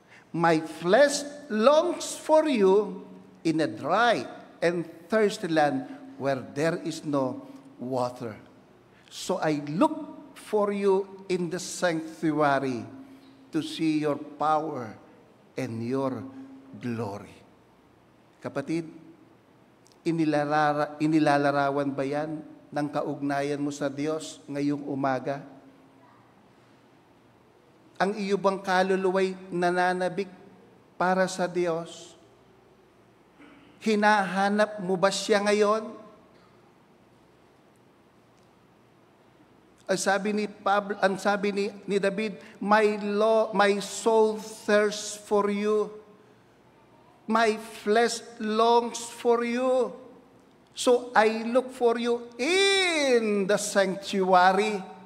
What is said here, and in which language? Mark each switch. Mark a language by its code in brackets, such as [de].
[en] My flesh longs for you in a dry and thirsty land where there is no water. So I look for you in the sanctuary to see your power and your glory. [tl] Kapatid, inilalarawan ba yan ng kaugnayan mo sa Diyos ngayong umaga? Ang iyo bang kaluluway nananabik para sa Diyos? Hinahanap mo ba siya ngayon? Ang sabi ni David, [en] my soul thirsts for you. My flesh longs for you. So I look for you in the sanctuary.